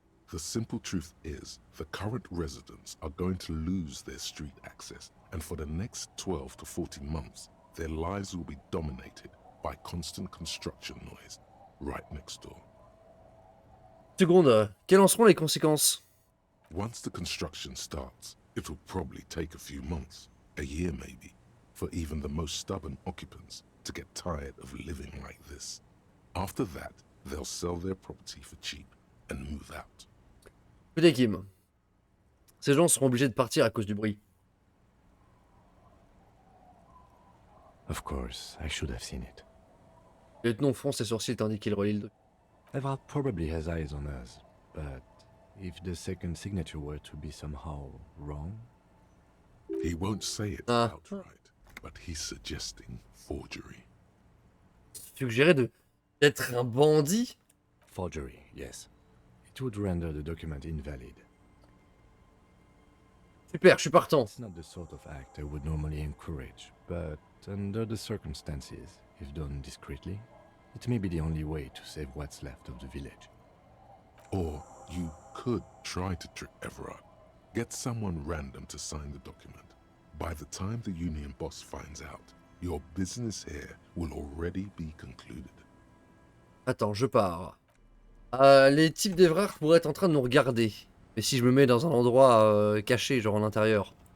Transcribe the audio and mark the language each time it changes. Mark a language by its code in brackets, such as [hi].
[en] The simple truth is, the current residents are going to lose their street access, and for the next 12 to 14 months, their lives will be dominated by constant construction noise right next door. [fr] Seconde, quelles en seront les conséquences? [en] Once the construction starts, it will probably take a few months, a year maybe, for even the most stubborn occupants to get tired of living like this. After that, they'll sell their property for cheap and move out. [fr] Écoutez Kim, ces gens seront obligés de partir à cause du bruit. [en] Of course, I should have seen it. [fr] Le lieutenant fronce ses sourcils tandis qu'il relit le document. [en] Everard probably has eyes on us, but if the second signature were to be somehow wrong... He won't say it outright, but he's suggesting forgery. [fr] Suggérer d'être un bandit? [en] Forgery, yes. It would render the document invalid. [fr] Super, je suis partant. [en] It's not the sort of act I would normally encourage, but under the circumstances, if done discreetly, it may be the only way to save what's left of the village. Or you could try to trick Everard. Get someone random to sign the document. By the time the Union boss finds out, your business here will already be concluded. [fr] Attends, je pars. Les types d'Evrard pourraient être en train de nous regarder. Mais si je me mets dans un endroit caché, genre en intérieur.